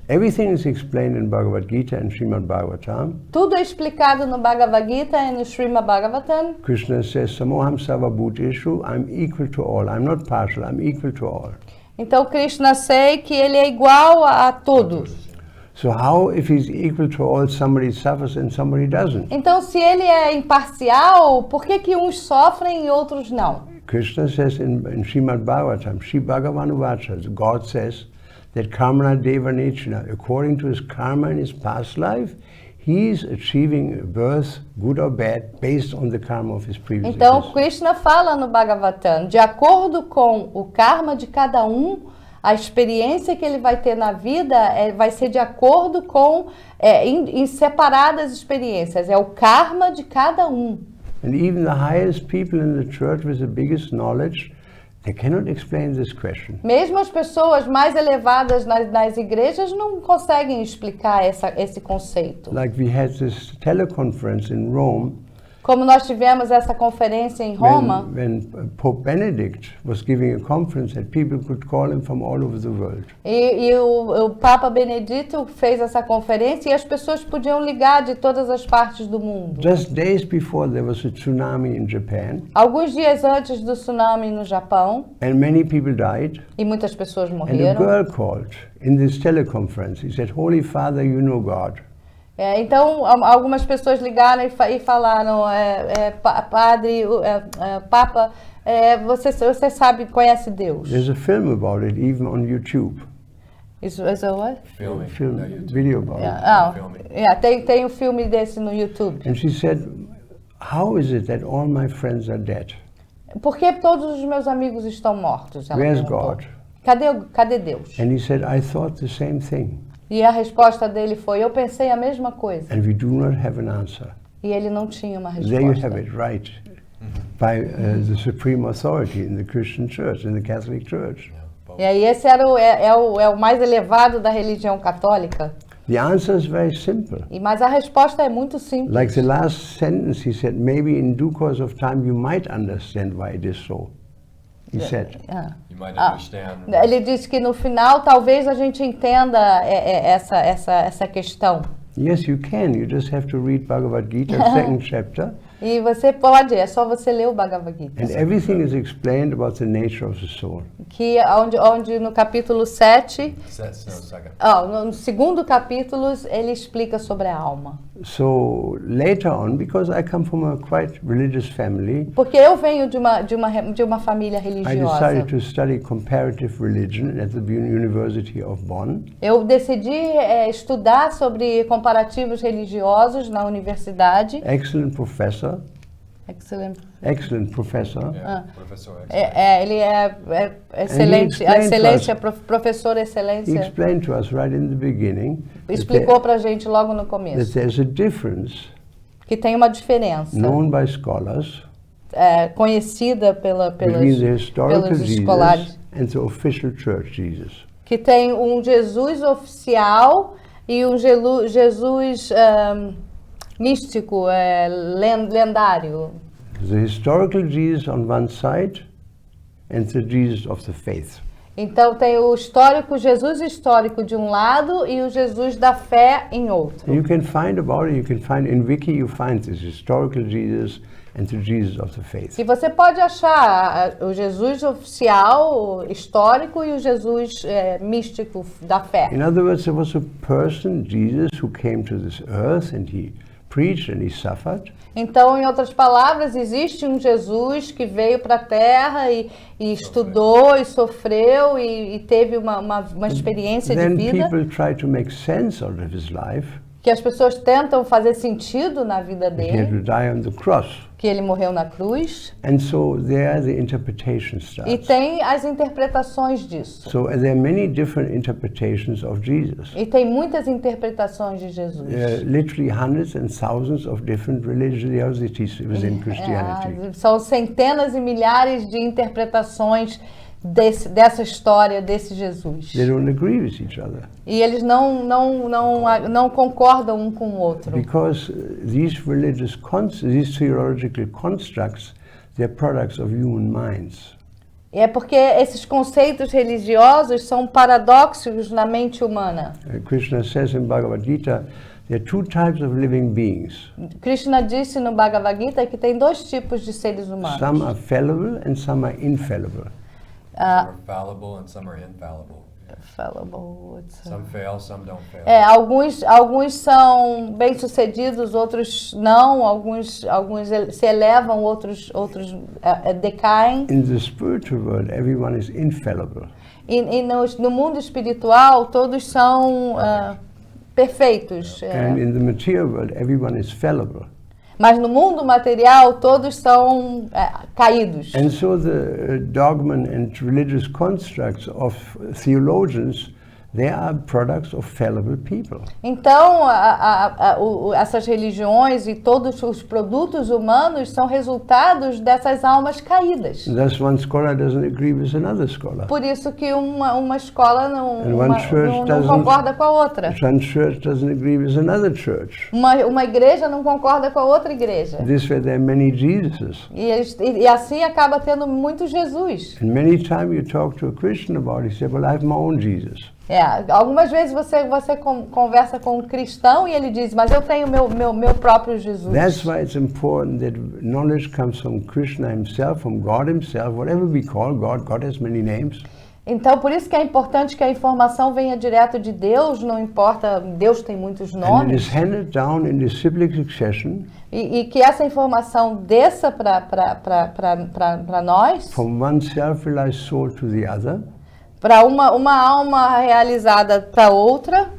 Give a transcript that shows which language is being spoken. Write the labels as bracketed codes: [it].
[en] Everything is explained in Bhagavad Gita and Srimad Bhagavatam. [pt] Tudo é explicado no Bhagavad Gita e no Srimad Bhagavatam. [en] Krishna says, [sa] Samoham Sarva Bhuteshu, [en] I'm equal to all. I'm not partial, I'm equal to all. [pt] Então Krishna sei que ele é igual a todos. [en] So how, if he's equal to all, somebody suffers and somebody doesn't? [pt] Então se ele é imparcial, por que uns sofrem e outros não? [en] Krishna says in Srimad Bhagavatam, Shri Bhagavan Vacha, God says that karma deva nechana, according to his karma in his past life, he is achieving a birth, good or bad, based on the karma of his previous [pt] Então [en] existence. [pt] Krishna fala no Bhagavatam, de acordo com o karma de cada a experiência que ele vai ter na vida vai ser de acordo com em separadas experiências, é o karma de cada [en] And even the highest people in the church with the biggest knowledge, they cannot explain this question. [pt] Mesmo as pessoas mais elevadas nas igrejas não conseguem explicar esse conceito. [en] Like we had this teleconference in Rome, [pt] Como nós tivemos essa conferência em Roma, [en] when Pope Benedict was giving a conference that people could call him from all over the world. [pt] e o Papa Benedito fez essa conferência e as pessoas podiam ligar de todas as partes do mundo. [en] Just days before there was a tsunami in Japan, [pt] Alguns dias antes do tsunami no Japão, [en] and many people died, [pt] e muitas pessoas [en] and a [pt] morreram. [en] girl called in this teleconference. He said, Holy Father, you know God. [pt] Então, algumas pessoas ligaram e falaram, Padre, Papa, você sabe, conhece Deus. [en] There's a film about it, even on YouTube. Is a what? Filming. Film, No, YouTube. video about it. [pt] Tem um filme desse no YouTube. [en] And she said, how is it that all my friends are dead? [pt] Por que todos os meus amigos estão mortos? Ela [en] Where's [pt] perguntou. [en] God? [pt] Cadê Deus? [en] And he said, I thought the same thing. [pt] E a resposta dele foi, eu pensei a mesma coisa. [en] And we do not have an answer. [pt] E ele não tinha uma [en] There you have [pt] resposta. [en] it, right, by the supreme authority in the Christian church, in the Catholic Church. [pt] E aí esse era o mais elevado da religião católica. [en] The answer is very simple. [pt] Mas a resposta é muito simples. [en] Like the last sentence, he said, maybe in due course of time you might understand why it is so. He said. You might understand. [pt] Ele disse que no final talvez a gente entenda essa questão. [en] Yes, you can. You just have to read Bhagavad Gita, second chapter. [pt] E você pode, é só você ler o Bhagavad Gita. [en] And everything is explained about the nature of the soul. [pt] Que onde no capítulo 7, [en] Second. [pt] no segundo capítulo, ele explica sobre a alma. [en] So later on, because I come from a quite religious family, [pt] Porque eu venho de uma família [en] I [pt] religiosa. [en] decided to study comparative religion at the University of Bonn. [pt] Eu decidi estudar sobre comparativos religiosos na universidade. [en] Excellent professor. Excellent. Professor. Yeah, Professor excellent. [pt] Ele é excelente, a excelência, professor [en] He [pt] excelência. [en] explained to us right in the beginning [pt] Explicou pra gente logo no [en] that [pt] começo [en] there's a difference [pt] que tem uma diferença [en] known by scholars [pt] conhecida [en] between the historical [pt] pelos [en] Jesus [pt] escolares, [en] and the official church Jesus. [pt] que tem um Jesus oficial e um Jesus místico, lendário. [en] The historical Jesus on one side and the Jesus of the faith. [pt] Então tem o Jesus histórico de um lado e o Jesus da fé em outro. [en] You can find about it, you can find in Wiki, you find this historical Jesus and the Jesus of the faith. [pt] E você pode achar o Jesus oficial, histórico, e o Jesus místico da fé. [en] In other words, there was a person, Jesus, who came to this earth and he preached and he suffered. [pt] Então, em outras palavras, existe um Jesus que veio para a Terra e estudou e sofreu e teve uma experiência de [en] Then [pt] vida. [en] people try to make sense out of his life. [pt] Que as pessoas tentam fazer sentido na vida [en] He had [pt] dele, [en] to die on the cross. [pt] que ele morreu na cruz. [en] And so there the interpretation [pt] E [en] starts. [pt] tem as interpretações disso. [en] So there are many different interpretations of Jesus. [pt] E tem muitas interpretações de Jesus. [en] Literally hundreds and thousands of different religiosities within Christianity. [pt] São centenas e milhares de interpretações dessa história, desse Jesus. [en] They don't agree with each other. [pt] E eles não concordam um com o outro. [en] Because these these theological constructs, they're products of human minds. [pt] É porque esses conceitos religiosos são paradoxos na mente humana. [en] Krishna says in Bhagavad Gita, there are two types of living beings. [pt] Krishna disse no Bhagavad Gita que tem dois tipos de seres humanos. [en] Some are fallible and some are infallible. Some are fallible and some are infallible. Some fail, some don't fail. [pt] Alguns são bem-sucedidos, outros não. Alguns se elevam, outros decaem. [en] In the spiritual world, everyone is infallible. [pt] E no mundo espiritual, todos são perfeitos. [en] And in the material world, everyone is fallible. [pt] Mas no mundo material, todos são caídos. [en] And so the dogma and religious constructs of theologians They are products of fallible people. [pt] Então, essas religiões e todos os produtos humanos são resultados dessas almas caídas. [en] Thus one scholar doesn't agree with another scholar. [pt] Por isso que uma escola não não concorda com a outra. [en] One church doesn't agree with another church. [pt] Uma igreja não concorda com a outra igreja. [en] This way there are many Jesuses. [pt] E assim acaba tendo muito Jesus. [en] And many times you talk to a Christian about it, you say, well, I have my own Jesus. [pt] Algumas vezes você conversa com um cristão e ele diz, mas eu tenho meu próprio Jesus. [en] That's why it's important that knowledge comes from Krishna himself, from God himself, whatever we call God. God has many names. [pt] Então, por isso que é importante que a informação venha direto de Deus, não importa, Deus tem muitos nomes. [en] And it is handed down in cyclic succession. [pt] E que essa informação desça para nós. [en] From one self-realized soul to the other. [pt] Para uma alma realizada para outra.